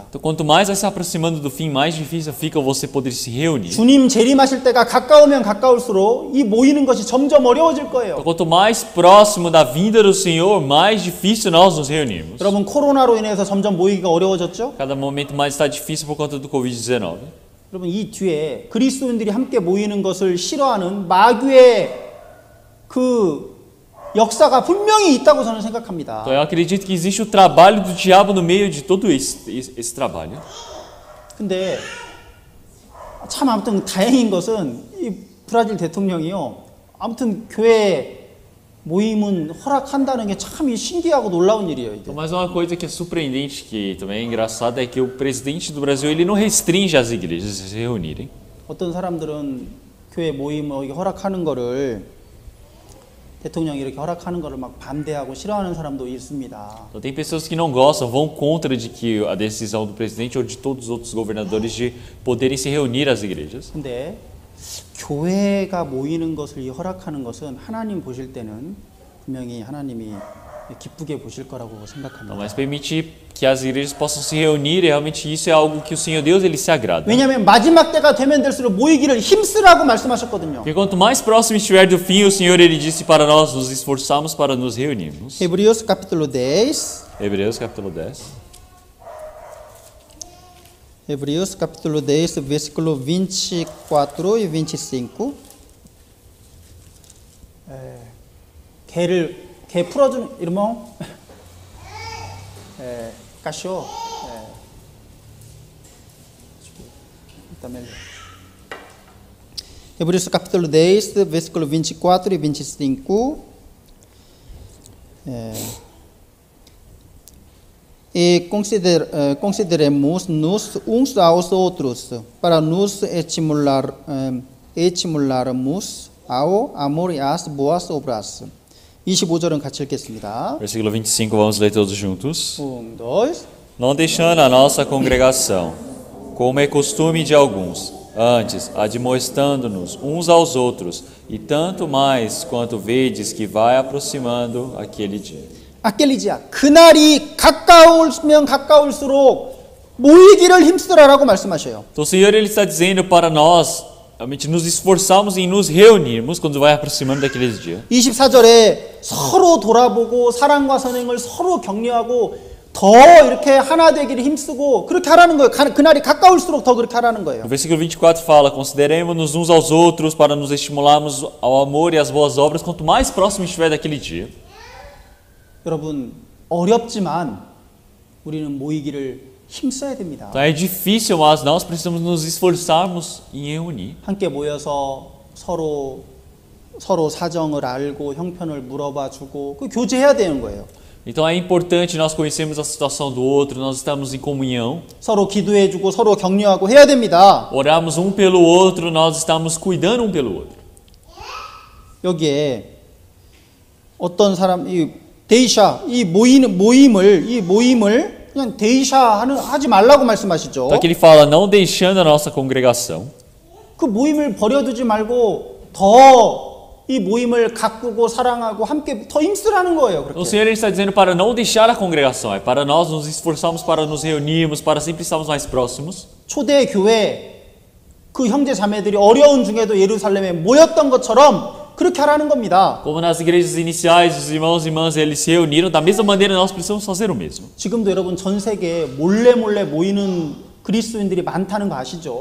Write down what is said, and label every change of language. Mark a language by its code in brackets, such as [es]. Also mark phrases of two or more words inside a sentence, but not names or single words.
[pt] Então, quanto mais vai se aproximando do fim, mais difícil fica você poder se reunir. [ko] 주님 재림하실 때가 가까우면 가까울수록 이 모이는 것이 점점 어려워질 거예요. [pt] Então, quanto mais próximo da vinda do Senhor, mais difícil nós nos reunirmos. [ko] 여러분, 코로나로 인해서 점점 모이기가 어려워졌죠? [pt] Cada momento mais está difícil por conta do Covid-19. [ko] 여러분, 이 뒤에 그리스도인들이 함께 모이는 것을 싫어하는 마귀의 그 역사가 분명히 있다고 저는 생각합니다. [pt] Então, eu acredito que existe o trabalho do diabo no meio de todo esse trabalho. [ko] 근데 참 아무튼 다행인 것은 이 브라질 대통령이요. 아무튼 교회 모임은 허락한다는 게 참 신기하고 놀라운 일이에요. 이게. [pt] Mas uma coisa que é surpreendente, que também é engraçada, é que o presidente do Brasil ele não restringe as igrejas a se reunirem. [ko] 어떤 사람들은 교회 모임 허락하는 거를 대통령이 이렇게 허락하는 거를 막 반대하고 싫어하는 사람도 있습니다. [pt] Então, tem pessoas que não gostam, vão contra de que a decisão do presidente ou de todos os outros governadores de poderem se reunir às igrejas. [ko] 근데 교회가 모이는 것을 허락하는 것은 하나님 보실 때는 분명히 하나님이 기쁘게 보실 거라고 생각합니다. [pt] Mas permitir que as igrejas possam se reunir, realmente isso é algo que o Senhor Deus ele se agrada. [ko] 왜냐하면 마지막 때가 되면 될수록 모이기를 힘쓰라고 말씀하셨거든요. [pt] Porque quanto mais próximo estiver do fim, o Senhor ele disse para nós nos esforçarmos para nos reunirmos. Hebreus capítulo 10. Hebreus capítulo 10. Hebreus capítulo 10, versículo 24 e 25. [ko] 개 풀어주는 irmão. [pt] cachorro. Hebreus capítulo 10, versículo 24 e 25. E consideremos-nos uns aos outros para nos estimularmos ao amor e às boas obras. [ko] 25절은 같이 읽겠습니다. [pt] Versículo 25, vamos ler todos juntos. 1, 2. Não deixando a nossa congregação, como é costume de alguns, antes admoestando-nos uns aos outros, e tanto mais quanto vedes que vai aproximando aquele dia. aquele dia, [ko] 그날이 가까우면 가까울수록 모이기를 힘쓰라라고 말씀하셔요. [pt] Então o Senhor ele está dizendo para nós, realmente nos esforçarmos em nos reunirmos quando vai aproximando daqueles dias. [ko] 24절에 서로 돌아보고 사랑과 선행을 서로 격려하고 더 이렇게 하나 되기를 힘쓰고 그렇게 하라는 거예요. 그날이 가까울수록 더 그렇게 하라는 거예요. [pt] No versículo 24 fala: consideremos-nos uns aos outros para nos estimularmos ao amor e às boas obras, quanto mais próximo estiver daquele dia. [ko] 여러분, 어렵지만 우리는 모이기를 힘써야 됩니다. [pt] Então é difícil, mas nós precisamos nos esforçarmos em reunir. [ko] 함께 모여서 서로 사정을 알고 형편을 물어봐 주고 그 교제해야 되는 거예요. [pt] Então é importante nós conhecermos a situação do outro, nós estamos em comunhão. [ko] 서로 기도해 주고 서로 격려하고 해야 됩니다. [pt] Oramos um pelo outro, nós estamos cuidando um pelo outro. [ko] 여기에 어떤 사람 이 데이샤 이 모임을 그냥 하지 말라고 말씀하시죠. [pt] Então aqui ele fala: não deixando a nossa congregação. [ko] 그 모임을 버려두지 말고 더 이 모임을 가꾸고 사랑하고 함께 더 힘쓰라는 거예요. [pt] O [ko] 그렇게. [pt] Senhor ele está dizendo para não deixar a congregação, é para nós nos esforçarmos para nos reunirmos, para sempre estarmos mais próximos. [ko] 초대 교회 그 형제 자매들이 어려운 중에도 예루살렘에 모였던 것처럼 그렇게 하라는 겁니다. [pt] Como nas igrejas iniciais, os irmãos e irmãs eles se reuniram, da mesma maneira nós precisamos fazer o mesmo. [ko] 지금도 여러분 전 세계에 몰래 모이는 그리스도인들이 많다는 거 아시죠?